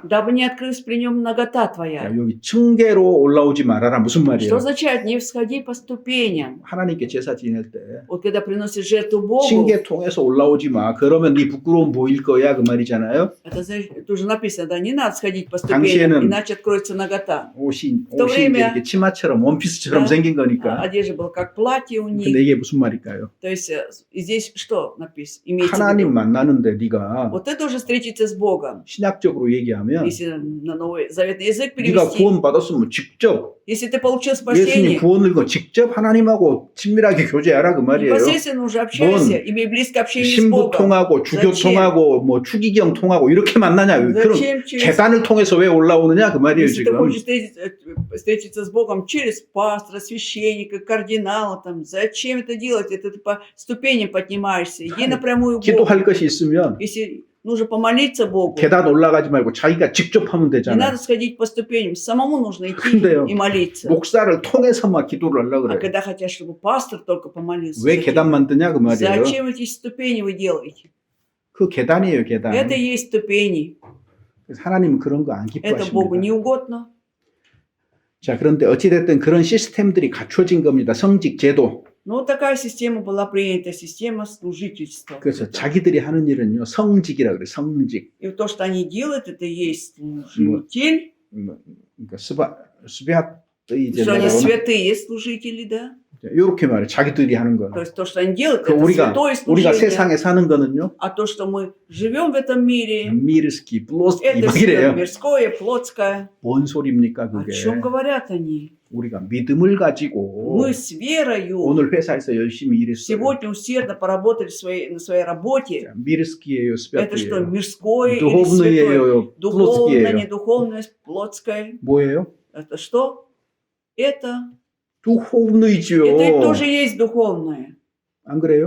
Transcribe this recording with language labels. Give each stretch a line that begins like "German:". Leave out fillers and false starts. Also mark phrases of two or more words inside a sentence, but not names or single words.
Russian: дабы не открылась при нем нагота
Korean: 자,
Russian: твоя.
Korean: 여기 층계로 올라오지 말아라 무슨
Russian: Что
Korean: 말이에요?
Russian: означает не всходи по ступеням?
Korean: 하나님께 제사 지낼 때
Russian: Вот когда приносишь жертву Богу,
Korean: 층계 통해서 올라오지 마. 그러면 네 부끄러움 보일 거야 그 말이잖아요.
Russian: это уже написано, да, не надо сходить по
Korean: 당시에는
Russian: ступеням, иначе откроется нагота.
Korean: 옷이 또 이제
Russian: время-
Korean: 이렇게 치마처럼 원피스처럼
Russian: Да.
Korean: 생긴 거니까.
Russian: Одежда была как платье у них.
Korean: 근데 이게 무슨 말일까요?
Russian: То есть и здесь что написано? Имеется в
Korean: 하나님
Russian: виду.
Korean: 만나는데 네가
Russian: Вот это уже встретиться с Богом.
Korean: 신약적으로 얘기하면
Russian: Если на новый заветный язык
Korean: 네가
Russian: перевести,
Korean: 구원 받았으면 직접
Russian: если ты получил
Korean: 예수님
Russian: спасение,
Korean: 구원을 거 직접 하나님하고 친밀하게 교제하라 그 말이에요.
Russian: непосредственно уже общайся, имей близкое общение с
Korean: 신부
Russian: Богом.
Korean: 통하고 주교
Russian: Зачем?
Korean: 통하고 뭐 추기경 통하고 이렇게 만나냐? 그럼
Russian: Зачем через...
Korean: 계단을 통해서 왜 올라오느냐 그 말이에요
Russian: Если ты
Korean: 지금.
Russian: хочешь встретиться с Богом через пастора, священника, кардинала, там, зачем это делать? Это ты по ступеням поднимаешься. Иди напрямую к Богу.
Korean: 기도할 것이 있으면
Russian: Если нужно помолиться Богу,
Korean: 계단 올라가지 말고 자기가 직접 하면
Russian: не
Korean: 되잖아요.
Russian: надо сходить по ступеням. Самому нужно идти
Korean: 근데요,
Russian: и молиться.
Korean: 목사를 통해서만 기도를 하려고
Russian: А
Korean: 그래요.
Russian: когда хотят, чтобы пастор только помолился,
Korean: 왜
Russian: зачем?
Korean: 계단 만드냐 그 말이에요.
Russian: Зачем эти ступени вы делаете?
Korean: 그 계단이에요 계단.
Russian: Это и есть ступени.
Korean: 그래서 하나님은 그런 거 안
Russian: Это Богу не
Korean: 기뻐하십니다.
Russian: угодно.
Korean: 자 그런데 어찌됐든 그런 시스템들이 갖춰진 겁니다. 성직 제도.
Russian: Но вот такая система была принята, система служительства.
Korean: 그래서 자기들이 하는 일은요 성직이라 그래. 성직.
Russian: И то, что они делают, это и есть служитель,
Korean: 그러니까 스베아트이
Russian: что они святые служители, да?
Korean: 이렇게 말해. 자기들이 하는
Russian: То
Korean: 거는.
Russian: есть то, что они делают,
Korean: 그
Russian: это
Korean: 우리가
Russian: святое
Korean: 우리가
Russian: служение.
Korean: 세상에 사는 거는요
Russian: А то, что мы живем в этом мире, мирский, плотский это
Korean: 막
Russian: все
Korean: 이래요.
Russian: мирское, плотское.
Korean: 뭔 소리입니까
Russian: О
Korean: 그게?
Russian: чем говорят они?
Korean: 우리가 믿음을 가지고
Russian: Мы с верою
Korean: 오늘 회사에서 열심히 일했어요.
Russian: сегодня усердно поработали на своей работе.
Korean: 미르스키예요,
Russian: Это что,
Korean: 스베트예요.
Russian: мирское или святое?
Korean: 두호브느예요,
Russian: Духовное,
Korean: 플로스키예요.
Russian: недуховное, плотское.
Korean: 뭐예요?
Russian: Это что? Это
Korean: 두호브느이지요.
Russian: и тоже есть духовное.
Korean: 안 그래요?